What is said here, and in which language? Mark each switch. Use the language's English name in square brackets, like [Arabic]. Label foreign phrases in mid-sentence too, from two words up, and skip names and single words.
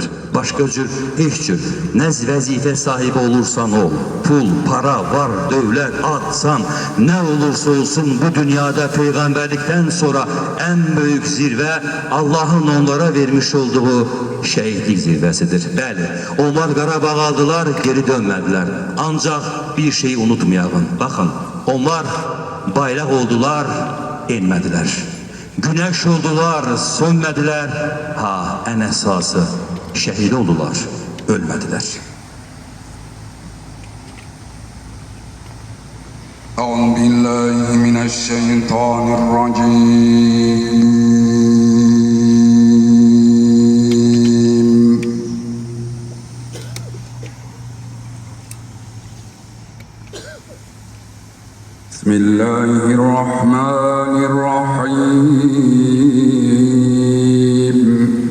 [Azerbaijani] Başqa cür, heç cür, nə vəzifə sahibi olursan ol, pul, para, var, dövlət, adsan, nə olursa olsun bu dünyada Peyğəmbərlikdən sonra ən böyük zirvə Allahın onlara vermiş olduğu şəhidlik zirvəsidir. Bəli, onlar Qarabağ aldılar, geri dönmədilər. Ancaq bir şey unutmayalım. Baxın, onlar bayraq oldular, enmədilər. [Turkish] Güneş oldular, sönmediler. Ha, en esası şehit oldular, ölmediler. [Arabic] أعوذ بالله من الشيطان الرجيم. بسم الله الرحمن الرحيم.